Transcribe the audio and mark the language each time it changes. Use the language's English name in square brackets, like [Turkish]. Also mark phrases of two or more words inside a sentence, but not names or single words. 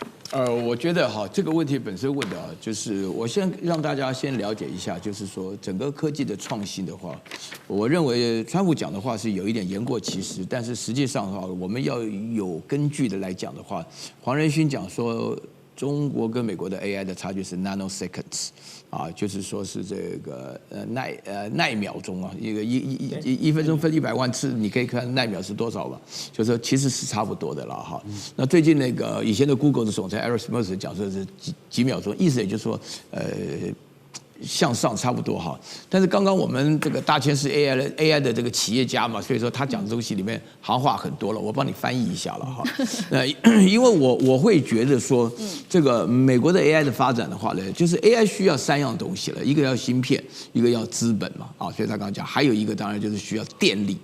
[Chinese] 我覺得哈，這個問題本身問的啊，就是我先讓大家先了解一下，就是說整個科技的創新的話，我認為川普講的話是有一點言過其實，但是實際上的話，我們要有根據的來講的話，黃仁勳講說中國跟美國的 AI 的差距是 nanoseconds。啊，就是說是這個奈秒鐘啊，一分鐘分100萬次，你可以看奈秒是多少吧？就是說其實是差不多的了哈。那最近那個以前的 Google 的總裁 Eric Schmidt 講說是幾秒鐘，意思也就是說向上差不多哈，但是剛剛我們這個大千是 AI 的這個企業家嘛，所以說他講的東西裡面行話很多了，我幫你翻譯一下了哈。因為我會覺得說，這個美國的 AI 的發展的話呢，就是 AI 需要3樣東西了，一個要芯片，一個要資本嘛，啊，所以他剛剛講，還有一個當然就是需要電力。